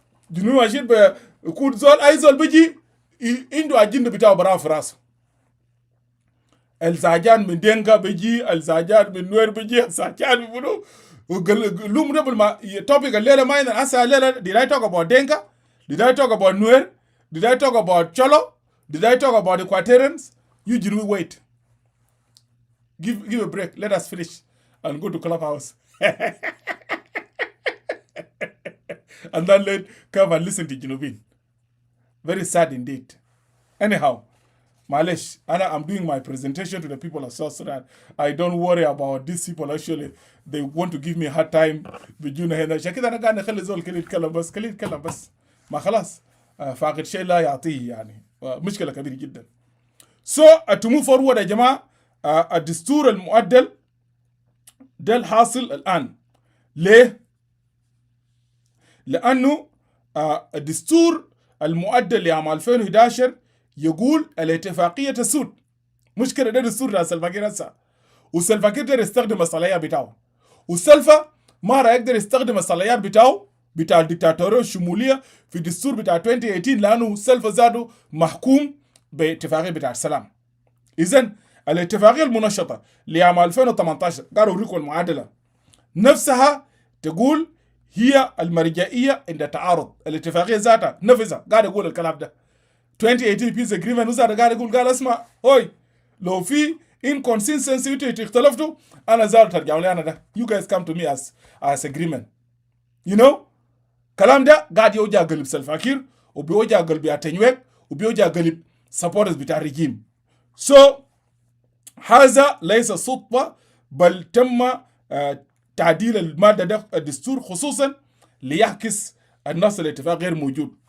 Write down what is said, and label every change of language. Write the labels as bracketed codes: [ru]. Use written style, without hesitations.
[ar] جنوب ماشيين بيكون زول اي زول بيجي عنده اجنده بتاعه براه في راسه. الزعجان من دينكا بيجي، الزعجان من نوير بيجي، الزعجان من منو. لوم قبل ما topic الليله ما عندنا هسه الليله. [en] Did I talk about Denka? Did I talk about Nuer? Did I talk about Cholo? Did I talk about Equatorians? You Jinu, wait. Give a break. Let us finish and go to Clubhouse. And then let come and listen to Jinubin. Very sad indeed. Anyhow, Malish, I'm doing my presentation to the people of South Sudan. I don't worry about these people. Actually, they want to give me a hard time. [ar] بيجونا هنا عشان كده أنا قاعد نخلي زول كلي يتكلم بس كلي يتكلم بس ما خلاص فاقد شيء لا يعطيه يعني مشكلة كبيرة جدا. [en] So to move forward [ar] يا جماعة الدستور المعدل ده الحاصل الآن. ليه؟ لأنه الدستور المعدل لعام 2011 يقول الاتفاقية تسود. مشكلة ده دستور ده سلفاكير هسه، وسلفاكير ده يستخدم الصلاحيات بتاعه، وسلفا ما راح يقدر يستخدم الصلاحيات بتاعه بتاع الديكتاتورية الشمولية في الدستور بتاع 2018 لأنه سلفا زاده محكوم باتفاقية بتاع السلام. إذن الاتفاقية المنشطة لعام 2018 قالوا ريكو المعادلة نفسها تقول هي المرجعية عند التعارض. الاتفاقية ذاتها نفسها قاعد يقول الكلام ده. 2018 [en] Peace Agreement [ar] وزاد قاعد يقول قال اسمع هوي لو في inconsistency اختلفتوا أنا زال ترجعوا لي أنا ده. [en] You guys come to me as agreement. You know [ar] كلام ده قاعد يوجع قلب سلفاكير وبيوجع قلب أتنويك وبيوجع قلب supporters بتاع الرجيم. So هذا ليس صدفة بل تم تعديل المادة ده الدستور خصوصا ليعكس النص الاتفاق غير موجود.